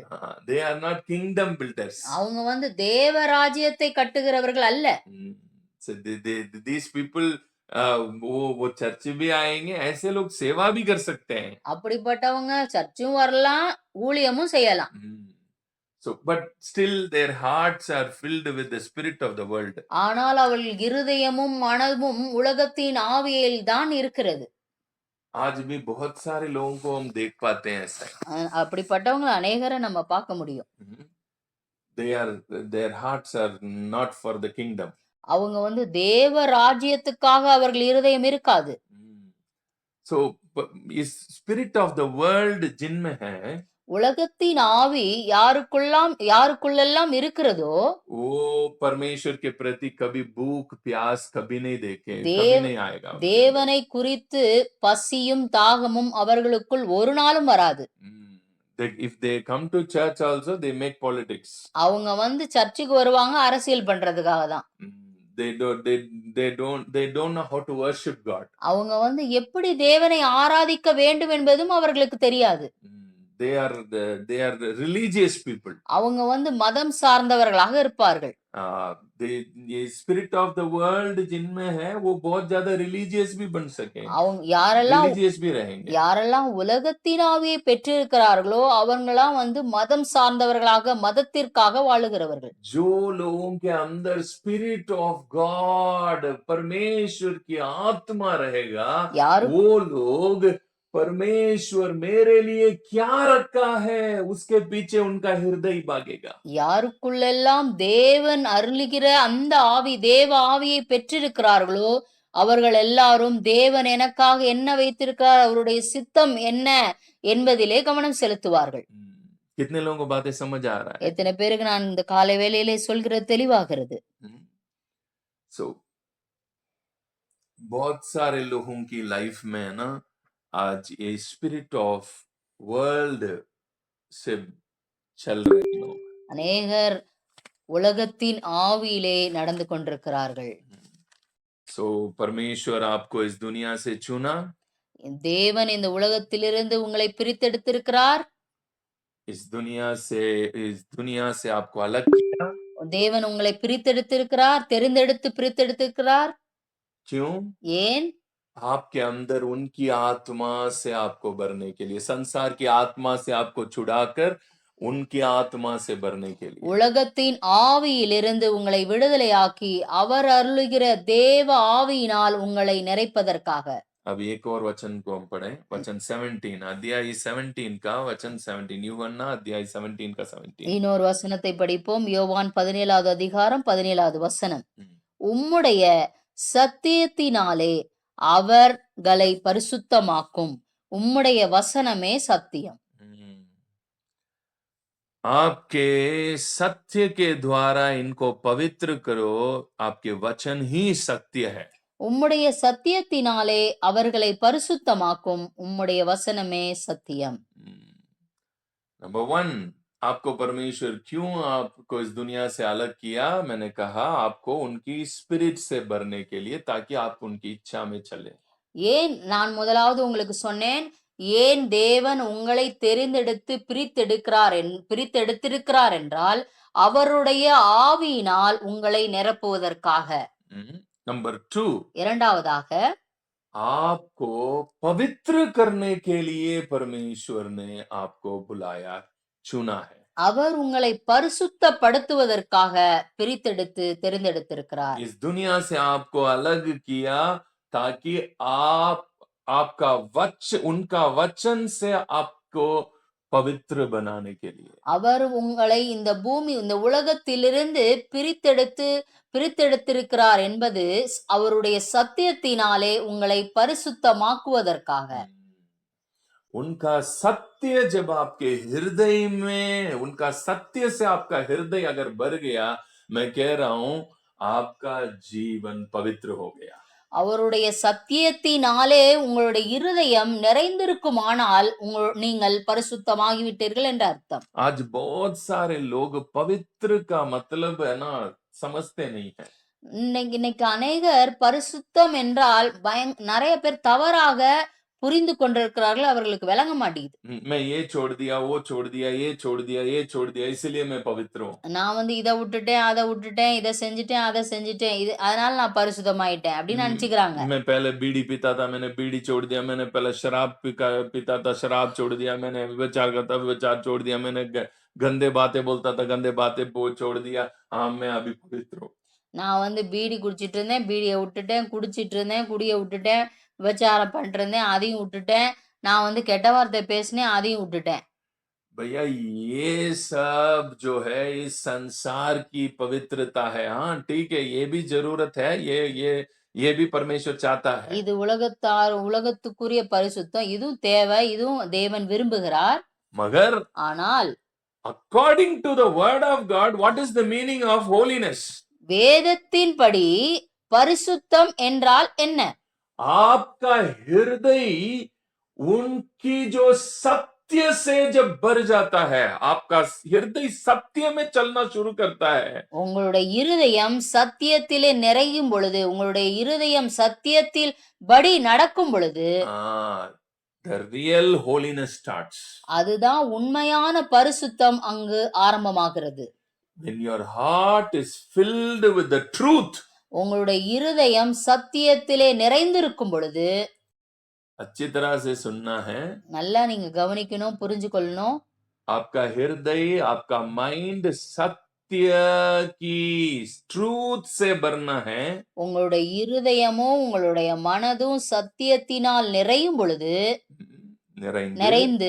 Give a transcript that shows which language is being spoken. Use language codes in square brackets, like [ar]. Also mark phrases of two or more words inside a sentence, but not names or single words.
[en] They are not kingdom builders. [ta] அவங்க தேவ ராஜ்யத்தை கட்டுகிறவர்கள் அல்ல. [en] So these people [hi] वो चर्च भी आएंगे, ऐसे लोग सेवा भी कर सकते हैं. [ta] அப்படிப்பட்டவங்க சர்ச்சும் வரலாம், ஊழியமும் செய்யலாம். [en] So but still their hearts are filled with the spirit of the world. [ta] ஆனால் அவர்கள் இருதயமும் மனமும் உலகத்தின் ஆவியில் தான் இருக்கிறது. [hi] आज भी बहुत सारे लोगों को हम देख पाते हैं ऐसा. [ta] அப்படிப்பட்டவங்க अनेகரை நம்ம பார்க்க முடியும். [en] Their hearts are not for the kingdom. [ta] அவங்க தேவ ராஜ்யத்துக்காக அவர்கள் இருதயம் இருக்காது. [en] So इस spirit of the world [hi] जिनमें है, [ta] உலகத்தின் ஆவி யாருக்குள்ளெல்லாம் இருக்கிறதோ [hi] वो परमेश्वर के प्रति कभी भूख प्यास कभी नहीं देखे, कभी [ta] தேவ [hi] नहीं आएगा उनके अंदर। [ta] தேவனை குறித்து பசியும் தாகமும் அவர்களுக்குள் ஒரு நாளும் வராது. [en] If they come to church also, they make politics. [ta] அவங்க வந்து சர்ச்சுக்கு வருவாங்க அரசியல் பண்றதுக்காக தான். [en] They don't know how to worship God. [ta] அவங்க வந்து எப்படி தேவனை ஆராதிக்க வேண்டும் என்பதும் அவர்களுக்கு தெரியாது. [en] They are the religious people. [ta] அவங்க வந்து மதம் சார்ந்தவர்களாக இருப்பார்கள். [hi] ये [en] spirit of the world [hi] जिनमें है वो बहुत ज्यादा religious भी बन सके, [ta] அவங்க யாரெல்லாம் [hi] religious भी रहेंगे. [ta] யாரெல்லாம் உலகத்தின் ஆவியை பெற்றிருக்கிறார்களோ அவங்களாம் வந்து மதம் சார்ந்தவர்களாக மதத்திற்காக வாழுகிறவர்கள். [hi] जो लोगों के अंदर [en] spirit of God, [hi] परमेश्वर की आत्मा रहेगा, [ta] யாரு [hi] वो लोग परमेश्वर मेरे लिए क्या रखा है उसके पीछे उनका हृदय भागेगा. [ta] யாருக்குள்ளெல்லாம் தேவன் அருளுகிற அந்த ஆவி தேவ ஆவியை பெற்றிருக்கிறார்களோ அவர்கள் எல்லாரும் தேவன் எனக்காக என்ன வைத்திருக்கிறார் அவருடைய சித்தம் என்ன என்பதிலே கவனம் செலுத்துவார்கள். [hi] कितने लोगों को बातें समझ आ रहा है? [ta] எத்தனை பேருக்கு நான் இந்த காலை வேளையிலே சொல்கிறது தெளிவாகிறது. [hi] So बहुत सारे लोगों की लाइफ में ना आज ये [en] spirit of world [hi] से चल रहे लोग. [ta] அநேகர் உலகத்தின் ஆவியிலே நடந்து கொண்டிருக்கிறார்கள். [hi] So परमेश्वर आपको इस दुनिया से चुना, [ta] தேவன் இந்த உலகத்திலிருந்து உங்களை பிரித்தெடுத்திருக்கிறார். [hi] इस दुनिया से आपको अलग किया. [ta] தேவன் உங்களை பிரித்தெடுத்திருக்கிறார், தெரிந்தெடுத்து பிரித்தெடுத்திருக்கிறார். [hi] क्यों? [ta] ஏன்? [hi] आपके अंदर उनकी आत्मा से आपको भरने के लिए, संसार की आत्मा से आपको छुड़ाकर उनकी आत्मा से भरने के लिए. [ta] உலகத்தின் ஆவியிலிருந்து உங்களை விடுதலையாக்கி அவர் அருளுகிற தேவ ஆவியினால் உங்களை நிறைப்பதற்காக. [hi] अब एक और वचन को हम पढ़ें, वचन 17, अध्याय 17 का वचन 17, यूहन्ना अध्याय 17 का 17. [ta] இன்னொரு வசனத்தை படிப்போம். யோவான் 17வது அதிகாரம் 17வது வசனம். உம்முடைய சத்தியத்தினாலே அவர்களை பரிசுத்தமாக்கும் உம்முடைய வசனமே சத்தியம். [hi] आपके सत्य के द्वारा इनको पवित्र करो, आपके वचन ही सत्य है. [ta] உம்முடைய சத்தியத்தினாலே அவர்களை பரிசுத்தமாக்கும் உம்முடைய வசனமே சத்தியம். [hi] नंबर 1, आपको परमेश्वर क्यों आपको इस दुनिया से अलग किया? मैंने कहा आपको उनकी स्पिरिट से भरने के लिए, ताकि आप उनकी इच्छा में चले. [ta] ஏன் நான் முதலாவது உங்களுக்கு சொன்னேன், ஏன் தேவன் உங்களை தெரிந்தெடுத்து பிரித்தெடுத்திருக்கிறார் என்றால் அவருடைய ஆவியினால் உங்களை நிரப்புவதற்காக. [hi] नंबर 2, [ta] இரண்டாவதாக [hi] आपको पवित्र करने के लिए परमेश्वर ने आपको बुलाया, चुना है. [ta] அவர் उங்களை பரிசுத்தப்படுத்துவதற்காக பிரித்தெடுத்து தெரிந்தெடுத்திருக்கிறார். [hi] इस दुनिया से आपको अलग किया ताकि आपका उनका वचन से आपको पवित्र बनाने के लिए. [ta] அவர் உங்களை இந்த பூமி இந்த உலகத்திலிருந்து பிரித்தெடுத்திருக்கிறார் என்பது அவருடைய சத்தியத்தினாலே உங்களை பரிசுத்தமாக்குவதற்காக. [hi] उनका सत्य जब आपके हृदय में, उनका सत्य से आपका हृदय अगर भर गया, मैं कह रहा हूं आपका जीवन पवित्र हो गया. [ta] அவருடைய சத்தியத்தினாலே உங்களுடைய இருதயம் நிறைந்திருக்குமானால் நீங்கள் பரிசுத்தமாகிவிட்டீர்கள் என்ற அர்த்தம். [hi] आज बहुत सारे लोग पवित्र का मतलब है ना समझते नहीं है. [ta] இன்னைக்கு அநேகர் பரிசுத்தம் என்றால் நிறைய பேர் தவறாக புரிந்து கொண்டிருக்கிறார்கள். அவர்களுக்கு விளங்க மாட்டேங்குது. [hi] मैं ये छोड़ दिया, वो छोड़ दिया, ये छोड़ दिया, ये छोड़ दिया, इसलिए मैं पवित्र हूँ. நான் வந்து இதை விட்டுட்டேன், அதை விட்டுட்டேன், இதை செஞ்சுட்டேன், அதை செஞ்சுட்டேன், அதனால நான் பரிசுத்தமாயிட்டேன் அப்படின்னு நினைச்சுக்கிறாங்க. मैं पहले बीड़ी पीता था, मैंने बीड़ी छोड़ दिया. मैंने पहले शराब पीता था, शराब छोड़ दिया. मैंने व्यभिचार करता, व्यभिचार छोड़ दिया. मैंने गंदे बातें बोलता था, गंदे बातें छोड़ दिया. हाँ, मैं अभी पवित्र हूँ. [ta] நான் வந்து பீடி குடிச்சிட்டு இருந்தேன், பீடியை விட்டுட்டேன், குடிச்சிட்டு இருந்தேன், குடியை விட்டுட்டேன், விபச்சாரம் பண்ணிட்டு இருந்தேன், அதையும் விட்டுட்டேன். நான் வந்து கெட்ட வார்த்தை பேசினேன், அதையும் விட்டுட்டேன். [hi] भैया ये सब जो है इस संसार की पवित्रता है. हाँ ठीक है, ये भी जरूरत है, ये भी परमेश्वर चाहता है. [ta] இது உலகத்துக்குரிய பரிசுத்தம், இதுவும் தேவை, இதுவும் தேவன் விரும்புகிறார். [hi] मगर [ta] ஆனால் [en] according to the word of God, what is the meaning of holiness? [ta] வேதத்தின்படி பரிசுத்தம் என்றால் என்ன? [hi] आपका हृदय उनकी जो सत्य से जब भर जाता है, आपका हृदय सत्य में चलना शुरू करता है, [ta] உங்களுடைய இருதயம் சத்தியத்திலே நிறையும் பொழுது, உங்களுடைய இருதயம் சத்தியத்தில் படி நடக்கும் பொழுது, [en] the real holiness starts. [ta] அதுதான் உண்மையான பரிசுத்தம் அங்கு ஆரம்பமாகிறது. [en] When your heart is filled with the truth, [ta] உங்களுடைய இருதயம் சத்தியத்திலே நிறைந்திருக்கும் பொழுது, [hi] अच्छी तरह से सुनना है, [ta] நல்லா நீங்க கவனிக்கணும், புரிஞ்சு கொள்ளணும். [hi] आपका हृदय, आपका माइंड सत्य की ट्रूथ से भरना है. [ta] உங்களுடைய இருதயமும் உங்களுடைய மனதும் சத்தியத்தினால் நிறையும் பொழுது, நிறைந்து